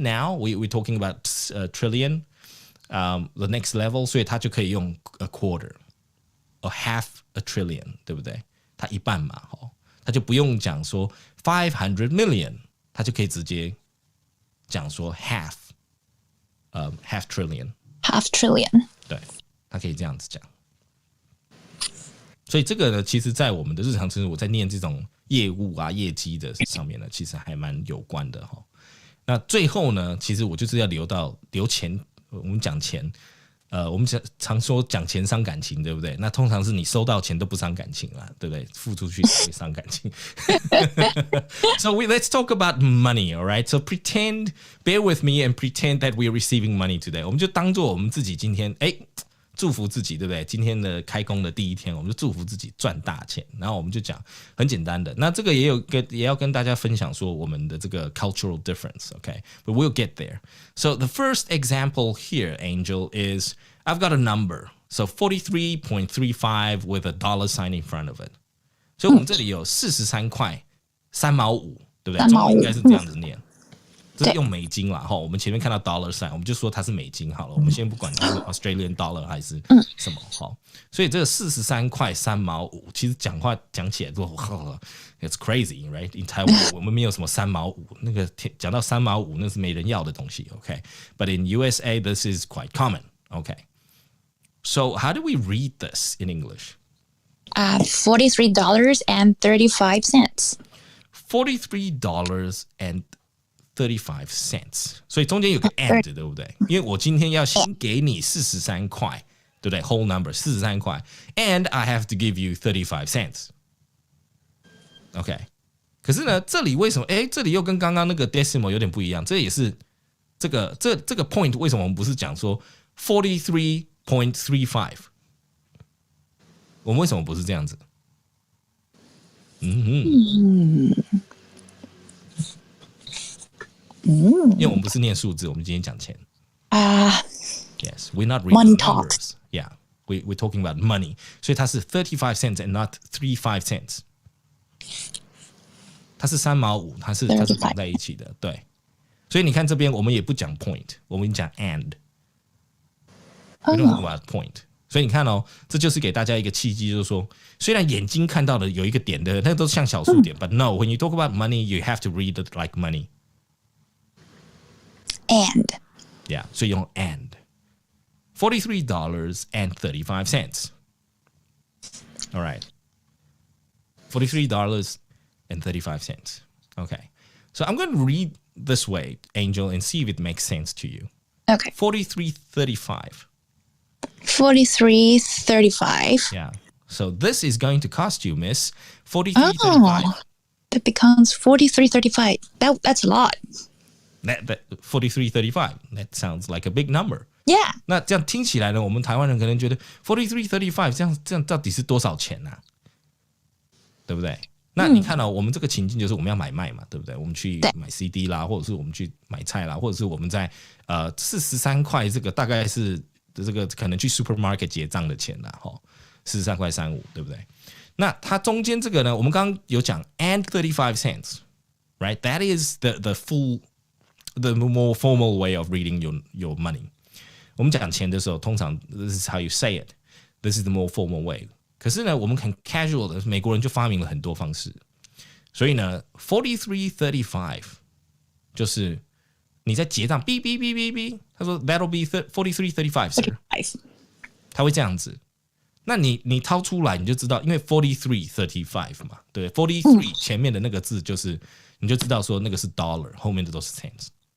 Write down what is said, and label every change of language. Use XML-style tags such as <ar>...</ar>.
<en>Now we're talking about trillion, the next level.</en> <zh>所以它就可以用</zh> <en>a quarter.Or half a trillion，</en> <zh>对不对？它一半嘛，它就不用讲说500 million， 它就可以直接讲说</zh> <en>half trillion，half trillion，</en> <zh>对，它可以这样子讲。所以这个呢，其实在我们的日常生活，我在念这种业务啊、业绩的上面呢，其实还蛮有关的哈。那最后呢，其实我就是要留钱，我们讲钱。我们常说讲钱伤感情，对不对？那通常是你收到钱都不伤感情啦，对不对？付出去会伤感情。</zh> <en>So let's talk about money, all right? So bear with me and pretend that we're receiving money today.</en> <zh>我们就当做我们自己今天祝福自己，对不对？今天的开工的第一天，我们就祝福自己赚大钱。然后我们就讲很简单的，那这个也要跟大家分享说我们的这个</zh> <en>cultural difference, okay? But we'll get there. So the first example here, Angel, is I've got a number. So 43.35 with a dollar sign in front of it.</en> <zh>所以我们这里有43块3毛5，对不对？中文应该是这样子念。这是用美金啦，我们前面看到 dollar sign， 我们就说它是美金好了，我们先不管它是 Australian dollar 还是什么，所以这个43块3毛5，其实讲起来都</zh> <en>it's crazy, right? In Taiwan</en> <zh>我们没有什么3毛5，那个讲到3毛5那是没人要的东西 ，OK？</zh> <en>But in USA this is quite common,</en> <zh>OK？</zh> <en>So how do we read this in English? $43.35. $43.35.</en> <zh>所以中间有个 and 对不对？因为我今天要先给你43块，对不对 ？</zh> <en>Whole number</en> <zh>43块 ，</zh> <en>and I have to give you 35 cents.</en> <zh>OK， 可是呢，这里为什么？哎，这里又跟刚刚那个 decimal 有点不一样。这也是这个 point 为什么我们不是讲说 43.35？ 我们为什么不是这样子？因为我们不是念数字，我们今天讲钱。</zh> <en>Yes, we're not reading Money numbers. Yeah, we're talking about money.</en> <zh>所以它是35 cents and not 35 cents. 它是3毛5，它是绑在一起的，对。所以你看这边，我们也不讲 point， 我们讲 and。</zh> <en>We don't talk about point。</en> <zh>所以你看哦，这就是给大家一个契机，就是说，虽然眼睛看到的有一个点的，那都像小数点，</zh> <en>but no, when you talk about money, you have to read it like money. And. Yeah,</en> <zh>所以用 and.</zh> <en>$43.35. All right. $43.35. Okay. So I'm going to read this way, Angel, and see if it makes sense to you. Okay. $43.35. $43.35. Yeah. So this is going to cost you, miss, $43.35. That becomes $43.35. That's a lot. That $43.35. That sounds like a big number. Yeah.</en> <zh>那这样听起来呢，我们台湾人可能觉得$43.35这样到底是多少钱啊？对不对？那你看到我们这个情境就是我们要买卖嘛，对不对？我们去买 CD 啦，或者是我们去买菜啦，或者是我们在43块这个大概是这个可能去 supermarket 结账的钱啦，43块35，对不对？那它中间这个呢，我们刚刚有讲</zh> <en>and 35 cents, right?</en> <zh>That is the more formal way of reading your money. 我们讲钱的时候，通常</zh> <en>this is how you say it. This is the more formal way.</en> <zh>可是呢，我们很 casual 的，美国人就发明了很多方式。所以呢 ，$43.35 就是你在结账，哔哔哔哔哔，他说</zh> <en>that'll be $43.35, sir.</en> <zh>他会这样子。那你掏出来你就知道，因为 $43.35 嘛，对 ，$43 前面的那个字就是你就知道说那个是 dollar， 后面的都是 cents。</zh>